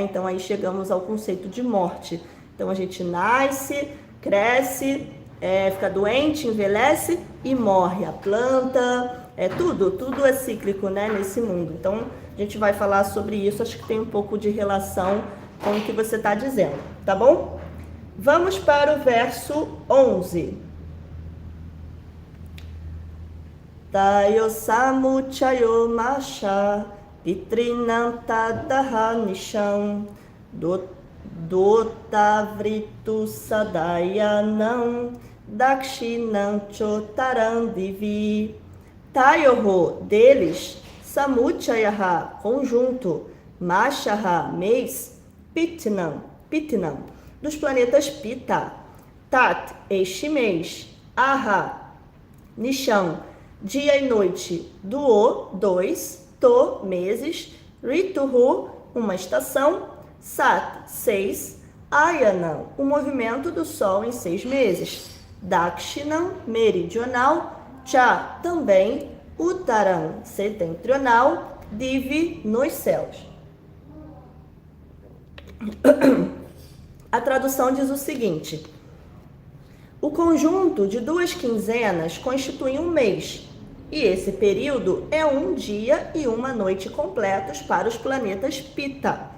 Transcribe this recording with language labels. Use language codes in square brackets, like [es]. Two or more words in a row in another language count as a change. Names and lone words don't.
[pt] Então, aí chegamos ao conceito de morte. Então, a gente nasce, cresce, fica doente, envelhece e morre. A planta, tudo é cíclico, né, nesse mundo. Então, a gente vai falar sobre isso, acho que tem um pouco de relação com o que você está dizendo, tá bom? Vamos para o verso 11. [sa] तयो समुच्चयो मास पितृणान्तदह निशम् दोतवृतु सदयनम् दक्षिणम् चोत्तरन्दिवि. Tayoho, [pt] deles, samuchayaha, conjunto, mashaha, mês, pitnam, dos planetas Pita, tat, este mês, aha, nisham, dia e noite, duo, 2, to, meses, rituhu, uma estação, Sat, 6, Ayanam, o movimento do Sol em 6 meses. Dakshinam, meridional, Cha, também, Uttaram, setentrional, Divi, nos céus. A tradução diz o seguinte: o conjunto de 2 quinzenas constitui um mês, e esse período é um dia e uma noite completos para os planetas Pita.